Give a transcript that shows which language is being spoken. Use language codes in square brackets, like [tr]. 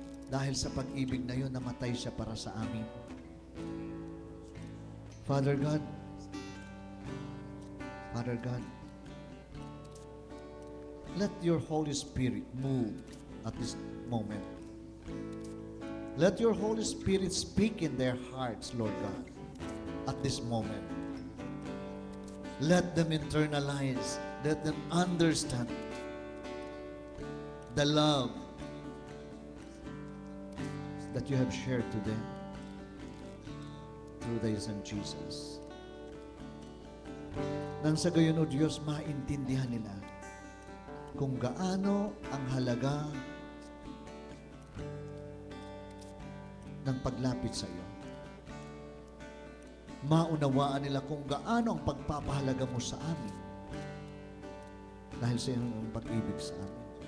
[tl] Dahil sa pag-ibig na yun, namatay siya para sa amin. [en] Father God, let your Holy Spirit move at this moment. Let your Holy Spirit speak in their hearts, Lord God, at this moment. Let them internalize, let them understand the love that you have shared to them through thy Son Jesus. [tl] Nang sa gayon, O Diyos, maintindihan nila kung gaano ang halaga ng paglapit sa iyo. Maunawaan nila kung gaano ang pagpapahalaga mo sa amin dahil sa iyong pag-ibig sa amin.